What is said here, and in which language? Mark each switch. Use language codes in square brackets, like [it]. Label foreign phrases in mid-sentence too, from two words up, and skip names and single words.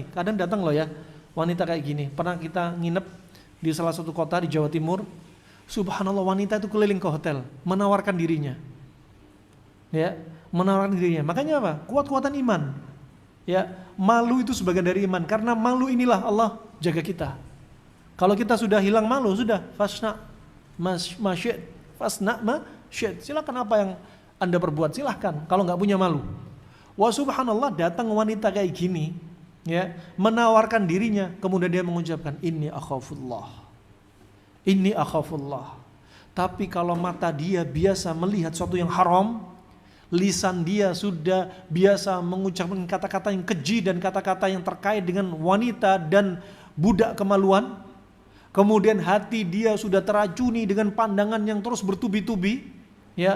[id] Kadang datang loh ya wanita kayak gini. Pernah kita nginep di salah satu kota di Jawa Timur. Subhanallah, wanita itu keliling ke hotel menawarkan dirinya, ya, menawarkan dirinya. Makanya apa? Kuat-kuatan iman. Ya, malu itu sebagian dari iman. Karena malu inilah Allah jaga kita. Kalau kita sudah hilang malu, sudah [ar] fasna masyid, fasna masyid. [id] Silakan apa yang Anda perbuat, silahkan. Kalau nggak punya malu. [ar] Wa subhanallah, [id] datang wanita kayak gini, ya, menawarkan dirinya, kemudian dia mengucapkan [ar] inni akhafullah. Inni akhafullah. [id] Tapi kalau mata dia biasa melihat sesuatu yang haram, lisan dia sudah biasa mengucapkan kata-kata yang keji dan kata-kata yang terkait dengan wanita dan budak kemaluan. Kemudian hati dia sudah teracuni dengan pandangan yang terus bertubi-tubi, ya.